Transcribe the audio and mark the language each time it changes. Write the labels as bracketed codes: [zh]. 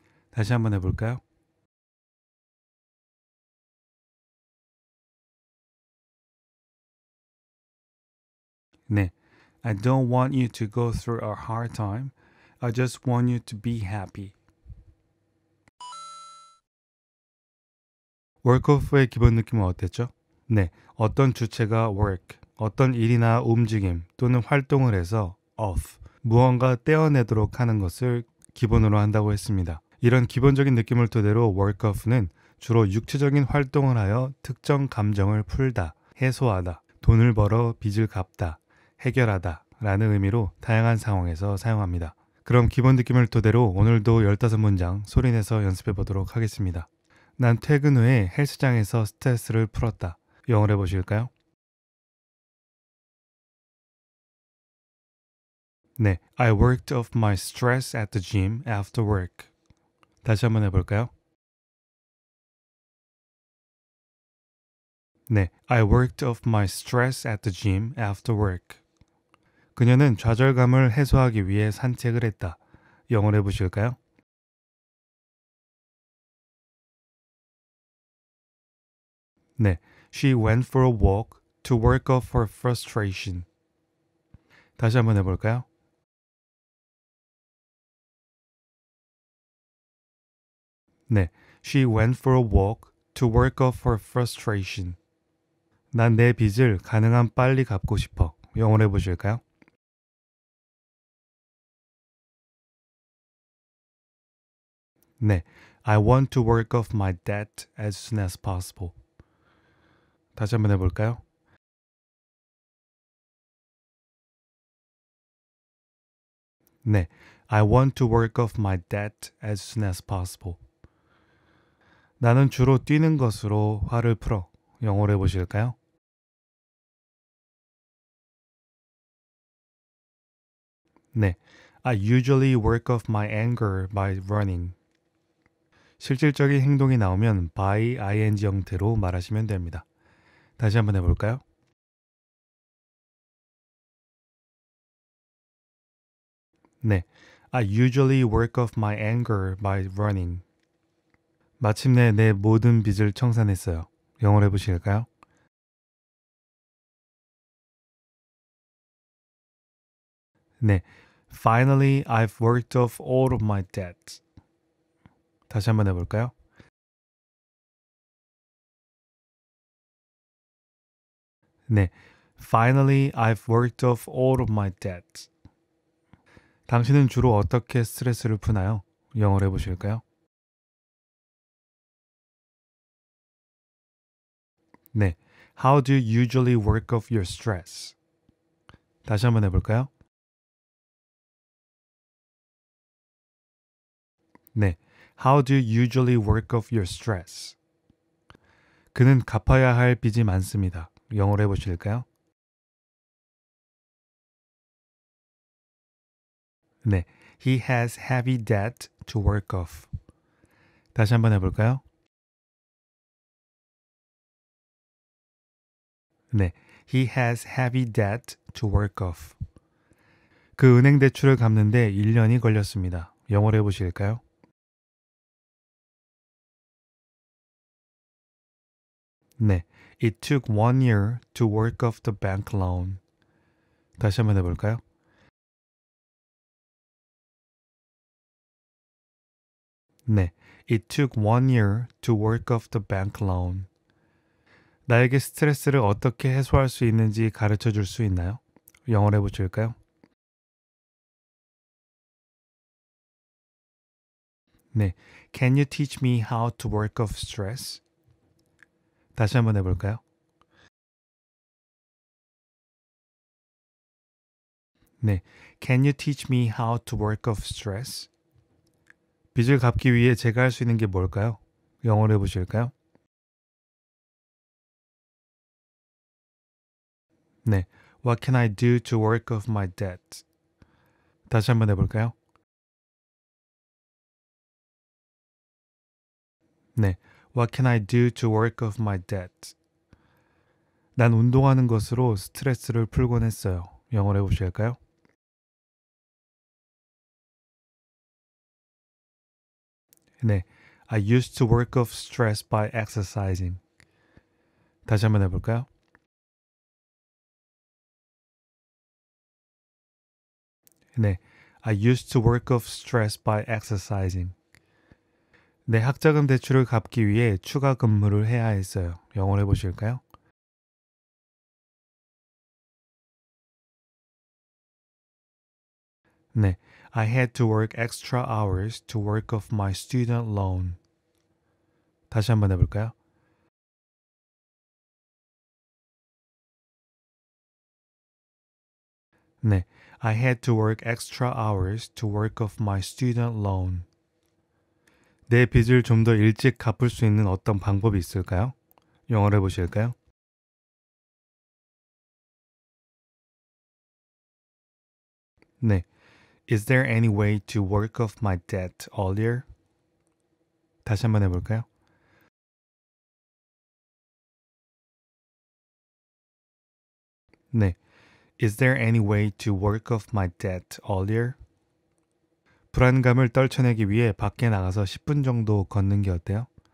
[ko] 다시 한번 해볼까요? 네. [en] I don't want you to go through a hard time. I just want you to be happy. [ko] work오프의 기본 느낌은 어땠죠? 네. 어떤 주체가 work, 어떤 일이나 움직임 또는 활동을 해서 off, 무언가 떼어내도록 하는 것을 기본으로 한다고 했습니다. 이런 기본적인 느낌을 토대로 work-off는 주로 육체적인 활동을 하여 특정 감정을 풀다, 해소하다, 돈을 벌어 빚을 갚다, 해결하다 라는 의미로 다양한 상황에서 사용합니다. 그럼 기본 느낌을 토대로 오늘도 15문장 소리내서 연습해 보도록 하겠습니다. 난 퇴근 후에 헬스장에서 스트레스를 풀었다. 영어로 해보실까요? [en] 네, I worked off my stress at the gym after work. [ko] 다시 한번 해볼까요? [en] 네, I worked off my stress at the gym after work. [ko] 그녀는 좌절감을 해소하기 위해 산책을 했다. 영어로 해보실까요? [en] 네, she went for a walk to work off her frustration. [ko] 다시 한번 해볼까요? [en] 네, she went for a walk to work off her frustration. [ko] 난 내 빚을 가능한 빨리 갚고 싶어. 영어로 해보실까요? [en] 네, I want to work off my debt as soon as possible. [ko] 다시 한번 해볼까요? [en] 네, I want to work off my debt as soon as possible. [ko] 나는 주로 뛰는 것으로 화를 풀어. 영어로 해보실까요? [en] 네, I usually work off my anger by running. [ko] 실질적인 행동이 나오면 by ing 형태로 말하시면 됩니다. 다시 한번 해볼까요? [en] 네, I usually work off my anger by running. [ko] 마침내 내 모든 빚을 청산했어요. 영어로 해보실까요? [en] 네, Finally, I've worked off all of my debts. [ko] 다시 한번 해볼까요? [en] 네, Finally, I've worked off all of my debts. [ko] 당신은 주로 어떻게 스트레스를 푸나요? 영어로 해보실까요? [en] 네, How do you usually work off your stress? [ko] 다시 한번 해볼까요? [en] 네, How do you usually work off your stress? [ko] 그는 갚아야 할 빚이 많습니다. 영어로 해보실까요? [en] 네, He has heavy debt to work off. [ko] 다시 한번 해볼까요? [en] 네, He has heavy debt to work off. [ko] 그 은행 대출을 갚는데 1년이 걸렸습니다. 영어로 해보실까요? [en] 네, It took 1 year to work off the bank loan. [ko] 다시 한번 해볼까요? [en] 네, It took 1 year to work off the bank loan. [ko] 나에게 스트레스를 어떻게 해소할 수 있는지 가르쳐 줄 수 있나요? 영어로 해보실까요? [en] 네, Can you teach me how to work off stress? [ko] 다시 한번 해볼까요? [en] 네, Can you teach me how to work off stress? [ko] 빚을 갚기 위해 제가 할 수 있는 게 뭘까요? 영어로 해보실까요? [en] 네, What can I do to work off my debt? [ko] 다시 한번 해볼까요? [en] 네, What can I do to work off my debt? [ko] 난 운동하는 것으로 스트레스를 풀곤 했어요. 영어로 해보실까요? [en] 네, I used to work off stress by exercising. [ko] 다시 한번 해볼까요? [en] 네, I used to work off stress by exercising. [ko] 내 학자금 대출을 갚기 위해 추가 근무를 해야 했어요. 영어로 해보실까요? [en] 네, I had to work extra hours to work off my student loan. [ko] 다시 한번 해볼까요? [en] 네, I had to work extra hours to work off my student loan. [ko] 내 빚을 좀 더 일찍 갚을 수 있는 어떤 방법이 있을까요? 영어로 해보실까요? 네. [en] Is there any way to work off my debt earlier? [ko] 다시 한번 해볼까요? 네. [en] Is there any way to work off my debt earlier? [ko] 불안감을 떨쳐내기 위해 밖에 나가서 10분 정도 걷는 게 어때요?